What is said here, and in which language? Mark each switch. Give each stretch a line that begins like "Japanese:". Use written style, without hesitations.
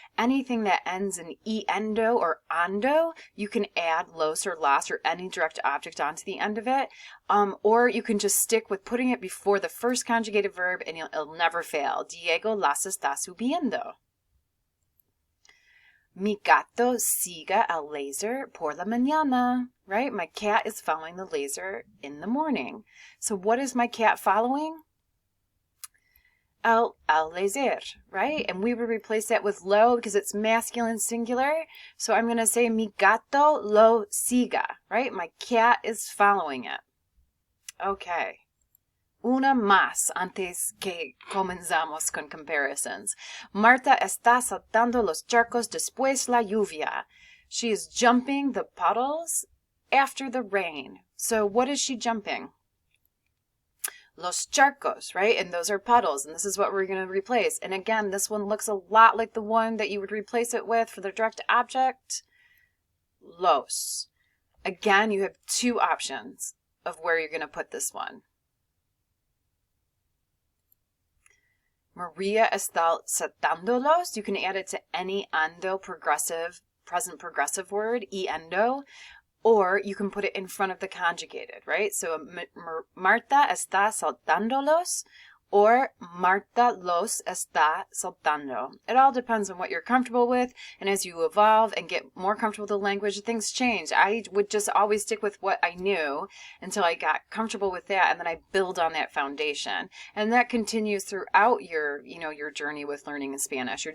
English: Anything that ends in endo or ando, you can add los or las or any direct object onto the end of it. Or you can just stick with putting it before the first conjugated verb, and it'll never fail.
Spanish: Diego las está subiendo. Mi gato sigue al laser por la mañana, right?
English: My cat is following the laser in the morning. So what is my cat following? Al laser, right? And we would replace that with lo because it's masculine singular. So I'm going to say mi gato lo siga, right? My cat is following it. Okay.
Spanish: Una más antes que comenzamos con comparisons. Marta está saltando los charcos después la lluvia.
English: She is jumping the puddles after the rain. So what is she jumping? Los charcos, right? And those are puddles. And this is what we're going to replace. And again, this one looks a lot like the one that you would replace it with for the direct object. Los. Again, you have two options of where you're going to put this one.
Spanish: Maria está saltándolos.
English: You can add it to any ando progressive, present progressive word, endo, or you can put it in front of the conjugated, right? So
Spanish: Marta está saltándolos,
English: or
Spanish: Marta los está saltando.
English: It all depends on what you're comfortable with, and as you evolve and get more comfortable with the language, things change. I would just always stick with what I knew until I got comfortable with that, and then I build on that foundation. And that continues throughout your journey with learning in Spanish.